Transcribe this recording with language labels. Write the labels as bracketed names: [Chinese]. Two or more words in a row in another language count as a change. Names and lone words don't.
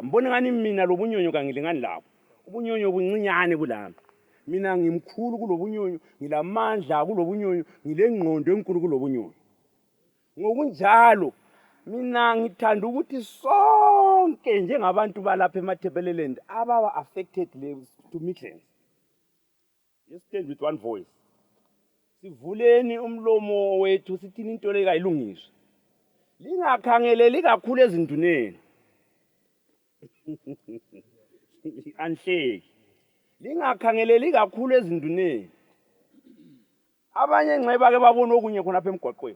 [North Ndebele] Mbone ngani mina lobunyonyo kangilingani lapho. Ubunyonyo buncinyane kulami. Mina ngimkhulu kulobunyonyo, ngilamandla kulobunyonyo, ngilengqondo enkulu kulobunyonyo. Ngokunjalo mina ngithanda ukuthi sonke njengabantu balapha eMatabeleland ababa [English] affected to Midlands. Let's stand with one voice. [North Ndebele] Sivuleni umlomo wethu sithini into le kayilungiswe. Lingakhangeleli kakhulu ezinduneni. Anhleki. Lingakhangeleli kakhulu ezinduneni. Abanye nxeba ke babona okunye khona apha emgwaqweni.